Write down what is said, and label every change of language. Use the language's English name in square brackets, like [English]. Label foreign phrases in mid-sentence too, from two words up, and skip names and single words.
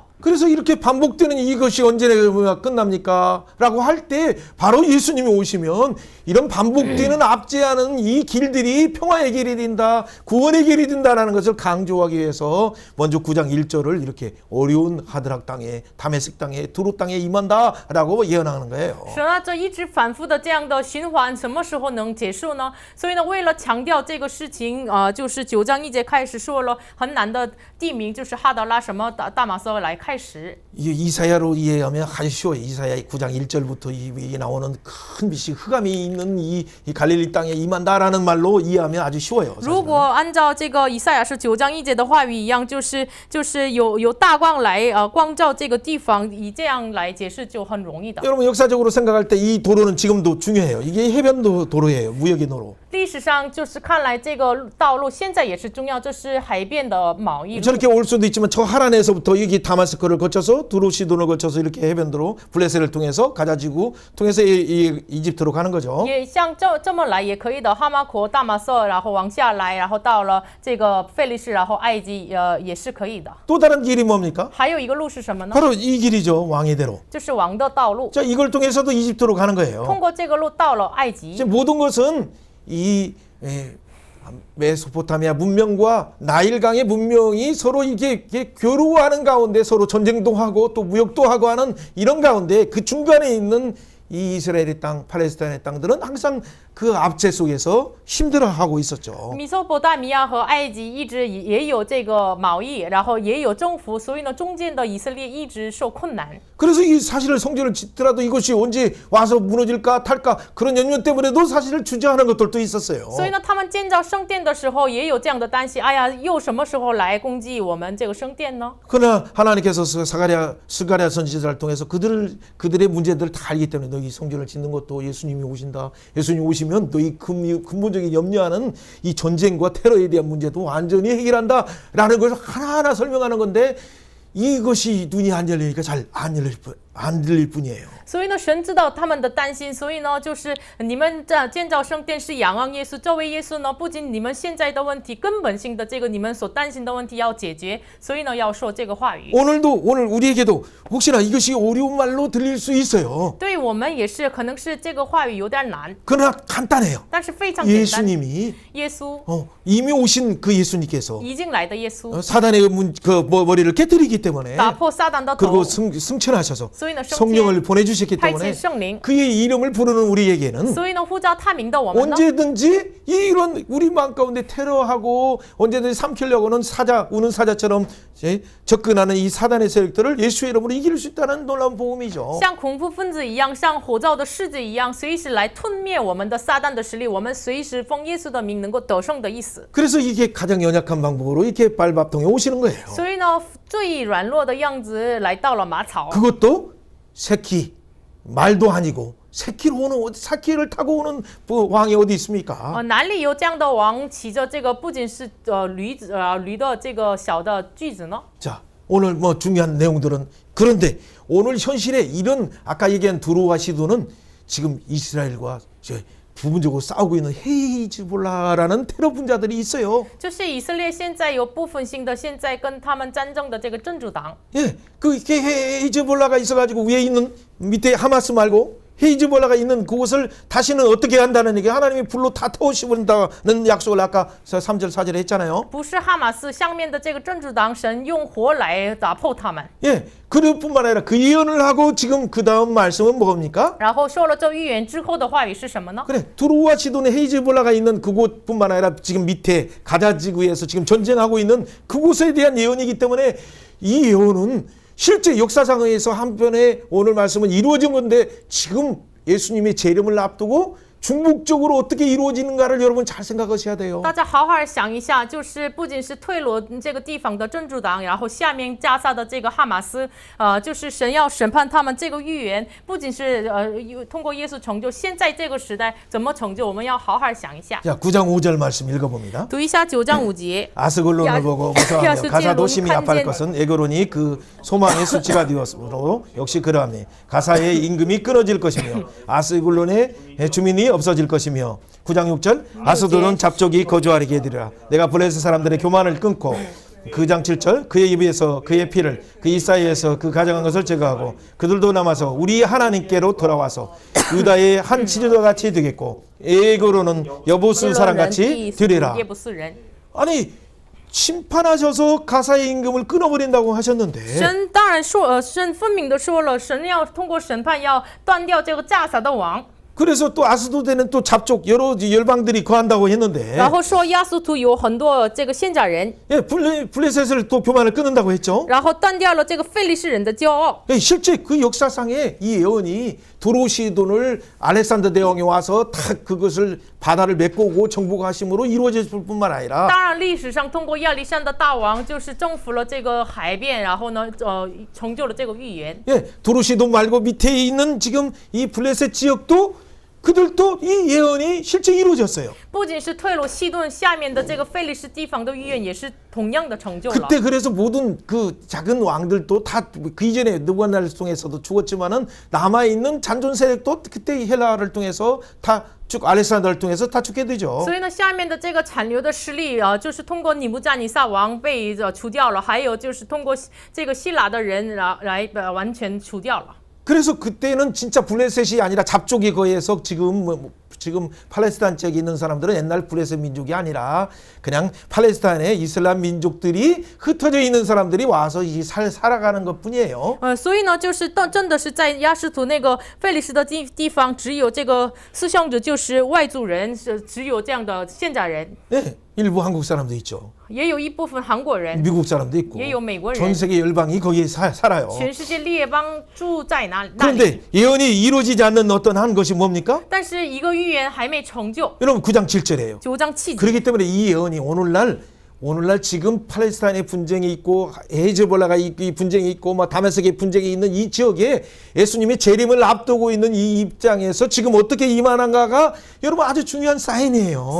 [Korean] 그래서 이렇게 반복되는 이것이 언제 끝납니까? 라고 할 때 바로 예수님이 오시면 이런 반복되는 압제하는 이 길들이 평화의 길이 된다, 구원의 길이 된다라는 것을 강조하기 위해서 먼저 9장 1절을 이렇게 어려운 하드락 땅에, 다메섹 땅에, 두루 땅에 임한다라고 예언하는 거예요. [Chinese] 神啊，这一直反复的这样的循环，什么时候能结束呢？所以呢，为了强调这个事情，就是9章1节开始说了很难的地名，就是哈德拉什么大马色来开始。 [Korean] 이사야로 이해하면 아주 쉬워요. 이사야 9장 1절부터 이 나오는 큰 빛이 흑암이 있는 이 갈릴리 땅에 임한다라는 말로 이해하면 아주 쉬워요. [Chinese] 如果按照这个以赛亚书9章1节的话语一样，就是有大光来光照这个地方，以这样来解释就很容易的。 [Korean] 여러분 역사적으로 생각할 때 이 도로는 지금도 중요해요. 이게 해변도 도로예요. 무역의 도로. [Chinese] 历史上就是看来这个道路现在也是重要，这是海边的贸易路。 [Korean] 저렇게 올 수도 있지만 저 하란에서부터 여기 다마스크를 거쳐서 두루 시돈을 거쳐서 이렇게 해변도로 블레셋을 통해서 가자지구 통해서 이집트로 가는 거죠. [Chinese] 也像这么来也可以的，哈马国、大马色，然后往下来，然后到了这个费利士，然后埃及，也是可以的。 [Korean] 또 다른 길이 뭡니까? [Chinese] 还有一个路是什么呢？ [Korean] 바로 이 길이죠. 왕의 대로. [Chinese] 就是王的道路， [Korean] 자, 이걸 통해서도 이집트로 가는 [Chinese] 通 [Korean] 거예요. [Chinese] 过这个路到了埃及。 [Korean] 이제 모든 것은 이 메소포타미아 문명과 나일강의 문명이 서로 이렇게 교류하는 가운데 서로 전쟁도 하고 또 무역도 하고 하는 이런 가운데 그 중간에 있는 이 이스라엘의 땅, 팔레스타인의 땅들은 항상 그 압제 속에서 힘들어하고 있었죠. [Chinese] 米索波大米亚和埃及一直也有这个贸易，然后也有征服，所以呢，中间的以色列一直受困难。 [Korean] 그래서 이 사실을 성전을 짓더라도 이것이 언제 와서 무너질까 탈까 그런 염려 때문에도 사실을 주저하는 것들도 있었어요. [Chinese] 所以呢，他们建造圣殿的时候也有这样的担心，哎呀，又什么时候来攻击我们这个圣殿呢？ [Korean] 그러나 하나님께서 스가랴 선지자를 통해서 그들의 문제들을 다 알기 때문에 너희 성전을 짓는 것도 예수님이 오신다. 예수님이 오시면 너희 근본적인 염려하는 이 전쟁과 테러에 대한 문제도 완전히 해결한다라는 것을 하나하나 설명하는 건데 이것이 눈이 안 열리니까 잘 안 안 들릴 뿐이에요. [Chinese] 所以呢，神知道他们的担心，所以呢，就是你们这建造圣殿是仰望耶稣，这位耶稣呢，不仅你们现在的问题、根本性的这个你们所担心的问题要解决，所以呢，要说这个话语。 [Korean] 오늘 우리에게도 혹시나 이것이 어려운 말로 들릴 수 있어요. [Chinese] 对我们也是，可能是这个话语有点难， [Korean] 그러나 간단해요. [Chinese] 但是非常简单。 [Korean] 예수님이 [Chinese] 耶稣 [Korean] 이미 오신 그 예수님께서 [Chinese] 已经来的耶稣， [Korean] 사단의 머리를 깨뜨리기 때문에 [Chinese] 打破撒旦的 [Korean] 그리고 [Chinese] 头， [Korean] 승천하셔서 [Chinese] 所以呢，圣 [Korean] 성령을 [Chinese] 天 [Korean] 보내주셨기 [Chinese] 派 [Korean] 때문에 [Chinese] 遣圣灵， [Korean] 그의 이름을 부르는 우리에게는 [Chinese] 所以呢，呼召他名的我们呢， [Korean] 언제든지 이런 우리 마음 가운데 테러하고 언제든지 삼키려고는 우는 사자처럼 접근하는 이 사단의 세력들을 예수의 이름으로 이길 수 있다는 놀라운 복음이죠. [Chinese] 像恐怖分子一样，像火造的狮子一样，随时来吞灭我们的撒旦的实力，我们随时奉耶稣的名能够得胜的意思。 [Korean] 그래서 이게 가장 연약한 방법으로 이렇게 발밥통에 오시는 거예요. [Chinese] 所以呢，最软弱的样子来到了马槽， [Korean] 그것도 새끼 말도 아니고 새끼를 타고 오는 왕이 어디 있습니까? [Chinese] 哪里有这样的王骑着这个不仅是驴的这个小的锯子呢？ [Korean] 자, 오늘 뭐 중요한 내용들은 그런데 오늘 현실에 이런 아까 얘기한 두루와 시도는 지금 이스라엘과 부분적으로 싸우고 있는 헤이즈볼라라는 테러 분자들이 있어요. [Chinese] 就是以色列现在有部分性的现在跟他们战争的这个真主党， [Korean] 예, 그게 헤이즈볼라가 있어가지고 위에 있는 밑에 하마스 말고 헤이즈볼라가 있는 그곳을 다시는 어떻게 한다는 얘기 하나님이 불로 다 태우시는다는 약속을 아까 3절 4절에 했잖아요. [Chinese] 不是哈马斯下面的这个真主党，神用火来打破他们。 [Korean] 예, 그뿐만 아니라 그 예언을 하고 지금 그 다음 말씀은 뭡니까? [Chinese] 然后说了这预言之后的话语是什么呢？ [Korean] 그래, 두루와 시돈의 헤이즈볼라가 있는 그곳뿐만 아니라 지금 밑에 가자 지구에서 지금 전쟁하고 있는 그곳에 대한 예언이기 때문에 이 예언은 실제 역사상에서 한편에 오늘 말씀은 이루어진 건데 지금 예수님의 재림을 앞두고 중국적으로 어떻게 이루어지는가를 여러분 잘 생각하셔야 돼요. [Chinese] 大家好好想一下，就是不仅是退罗这个地方的真主党，然后下面加萨的这个哈马斯，就是神要审判他们这个预言，不仅是通过耶稣成就，现在这个时代怎么成就，我们要好好想一下。 [Korean] 자, 9장 5절 말씀 읽어봅니다. [Chinese] 读一下9章5节。 [Korean] 아스글론을 보고 무서워하며 야스 가사도 찔론 심히 아파할 칸젠. 것은 에그론이 그 소망의 수치가 되었으므로 역시 그러하니 가사의 임금이 끊어질 것이며 아스글론의 주민이 없어질 것이며 9장 6절 아스도는 잡족이 거주하게 되리라. 내가 블레셋 사람들의 교만을 끊고 9장 7절 그의 입에서 그의 피를 그 이사이에서 그 가져간 것을 제거하고 그들도 남아서 우리 하나님께로 돌아와서 유다의 한 지도자 같이 되겠고 에그론은 여보스 사람같이 되리라. [Chinese] 耶布斯人， [Korean] 아니 심판하셔서 가사의 임금을 끊어버린다고 하셨는데 [Chinese] 神当然说，神分明的说了，神要通过审判要断掉这个加撒的王。 [Korean] 그래서 또 아스도데는 또 잡족 여러 열방들이 거한다고 했는데 [Chinese] 然后说亚述图有很多这个先假人， [Korean] 예, 블레셋을 또 교만을 끊는다고 했죠. [Chinese] 然后断掉了这个非利士人的骄傲。 [Korean] 예, 실제 그 역사상에 이 예언이 도로시돈을 알렉산더 대왕이 와서 다 그것을 바다를 메꾸고 정복하심으로 이루어질 뿐만 아니라 [Chinese] 当然，历史上通过亚历山大大王就是征服了这个海边，然后呢，成就了这个预言。 [Korean] 예, 도로시돈 말고 밑에 있는 지금 이 블레셋 지역도 그들도 이 예언이 실제 이루어졌어요. [Chinese] 不仅是退罗西顿下面的这个非利士地方的预言，也是同样的成就了。 [Korean] 그때 그래서 모든 그 작은 왕들도 다 그 이전에 느부갓네살 통해서도 죽었지만은 남아 있는 잔존 세력도 그때 헬라를 통해서 다 쭉 알렉산더를 통해서 다 죽게 되죠. [Chinese] 所以呢，下面的这个残留的势力就是通过尼布加尼撒王被除掉了，还有就是通过这个希腊的人来完全除掉了。 [Korean] 그래서 그때는 진짜 블레셋이 아니라 잡족이 거해서 지금 팔레스타인 지역에 있는 사람들은 옛날 블레셋 민족이 아니라 그냥 팔레스타인의 이슬람 민족들이 흩어져 있는 사람들이 와서 살아가는 것뿐이에요. [Chinese] 所以呢，就是真的是在亚实图那个非利士的地方，只有这个思想者就是外族人，只有这样的现假人。 [Korean] 네, 일부 한국 사람도 있죠. [Chinese] 也有一部分韩国人， [Korean] 미국 사람도 있고 [Chinese] 也有美国人， [Korean] 전 세계 열방이 거기에 살아요. [Chinese] 全世界列邦住在那里。 [Korean] 그런데 예언이 이루어지지 않는 어떤 한 것이 뭡니까? [Chinese] 但是一个预言还没成就。 [Korean] 여러분 9장 7절이에요. [Chinese] 9章7节。 [Korean] 그렇기 때문에 이 예언이 오늘날 오늘날 지금 팔레스타인의 분쟁이 있고 헤즈볼라가 이 분쟁이 있고 뭐 다메섹의 분쟁이 있는 이 지역에 예수님의 재림을 앞두고 있는 이 입장에서 지금 어떻게 임하는가가 여러분 아주 중요한 사인이에요.